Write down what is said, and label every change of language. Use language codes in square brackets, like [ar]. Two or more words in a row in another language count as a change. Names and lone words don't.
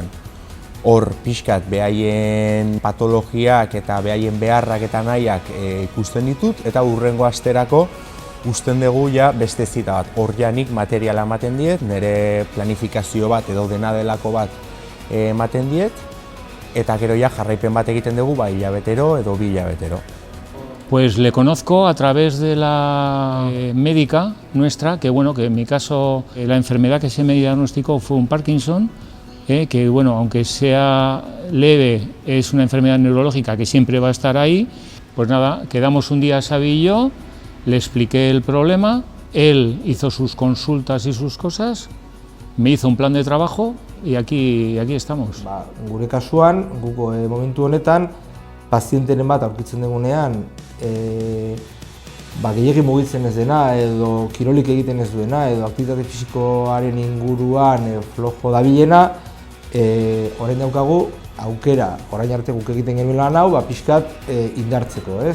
[eu] Hor pixkat behaien patologiak eta behaien beharrak eta nahiak ikusten ditut, eta hurrengo asterako usten dugu beste zita bat. Hor nik materiala ematen diet, nire planifikazio bat edo dena delako bat ematen diet, eta gero jarraipen bat egiten dugu hilabetero edo 2 hilabetero. [es] Pues le conozco a través de la médica nuestra, que bueno, que en mi caso la enfermedad que se me diagnosticó fue un Parkinson, que bueno, aunque sea leve, es una enfermedad neurológica que siempre va a estar ahí. Pues nada, quedamos un día Xavi y yo, le expliqué el problema, él hizo sus consultas y sus cosas, me hizo un plan de trabajo y aquí estamos. [eu] Gure kasuan, guko momentu honetan, pazienteren bat aurkitzen dugunean, gehiegi mugitzen ez dena, edo kirolik egiten ez duena, edo aktibitate fisikoaren inguruan flojo dabilena, orain daukagu aukera, orain arte guk egiten genuen lan hau, pixkat indartzeko, ez?